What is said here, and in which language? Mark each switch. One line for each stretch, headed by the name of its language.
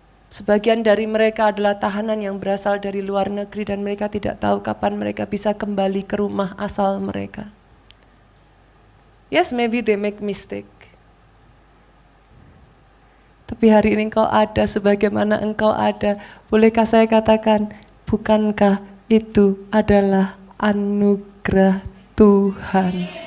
Indonesian: Sebagian dari mereka adalah tahanan yang berasal dari luar negeri dan mereka tidak tahu kapan mereka bisa kembali ke rumah asal mereka.
English: Yes, maybe they make mistake.
Indonesian: Tapi hari ini engkau ada sebagaimana engkau ada. Bolehkah saya katakan, bukankah itu adalah anugerah Tuhan?